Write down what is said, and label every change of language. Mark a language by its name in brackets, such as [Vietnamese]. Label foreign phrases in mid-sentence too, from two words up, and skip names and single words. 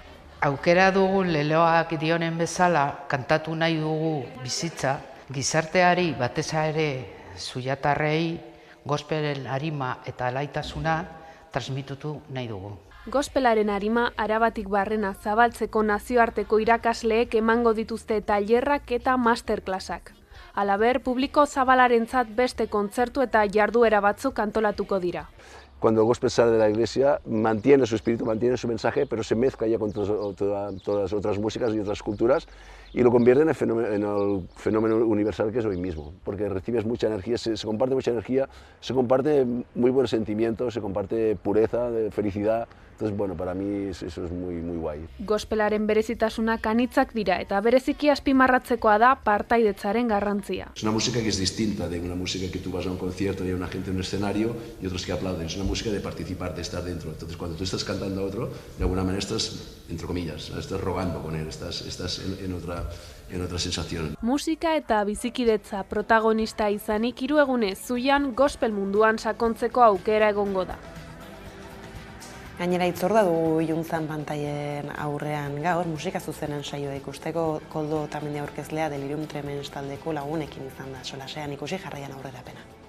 [Basque] Aukera dugu leloak dionen bezala kantatu nahi dugu bizitza, gizarteari batez ere zuiatarrei gospelen arima eta alaitasuna transmitutu nahi dugu. Gospelaren arima arabatik barrena zabaltzeko nazioarteko irakasleek emango dituzte tailerrak eta masterklasak. Halaber, publiko zabalarentzat beste kontzertu eta jarduera batzuk antolatuko dira. [Spanish] Cuando el gospel sale de la iglesia, mantiene su espíritu, mantiene su mensaje, pero se mezcla ya con todas otras músicas y otras culturas y lo convierte en el fenómeno universal que es hoy mismo, porque recibes mucha energía, se comparte mucha energía, se comparte muy buen sentimiento, se comparte pureza, felicidad. Entonces, bueno, para mí eso es muy guay. [Basque] Gospelaren berezitasunak anitzak dira eta bereziki azpimarratzekoa da partaidetzaren garrantzia. [Spanish] Es una música que es distinta de una música que tú vas a un concierto y hay una gente en un escenario y otros que aplauden. Es una música de participar, de estar dentro. Entonces, cuando tú estás cantando a otro, de alguna manera estás, entre comillas, estás rogando con él, estás en otra sensación. [Basque] Musika eta bizikidetza protagonista izanik 3 egunez Zuian gospel munduan sakontzeko aukera egongo da. Gainera itzorda dugu iluntzan pantaien aurrean gaur, musika zuzenen saioa ikusteko Koldo Otamendi aurkezlea Delirium Tremens taldeko lagunekin izan da solasean ikusi jarraian aurrerapena.